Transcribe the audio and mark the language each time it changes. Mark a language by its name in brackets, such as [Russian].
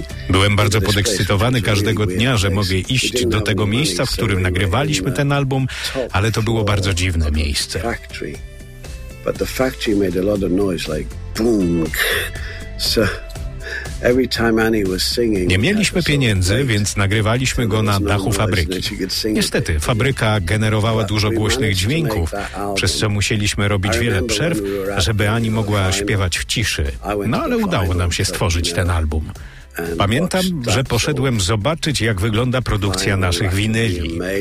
[Polish] Byłem bardzo podekscytowany każdego dnia, że mogę iść do tego miejsca, w którym nagrywaliśmy ten album, ale to było bardzo dziwne miejsce. [English] But the factory made a lot of noise, like boom. So every time Annie was singing. [Polish] Nie mieliśmy pieniędzy, więc nagrywaliśmy go na dachu fabryki. Niestety, fabryka generowała dużo głośnych dźwięków, przez co musieliśmy robić wiele przerw, żeby Annie mogła śpiewać w ciszy. No ale udało nam się stworzyć ten album. Pamiętam, że poszedłem zobaczyć, jak wygląda produkcja naszych winyli.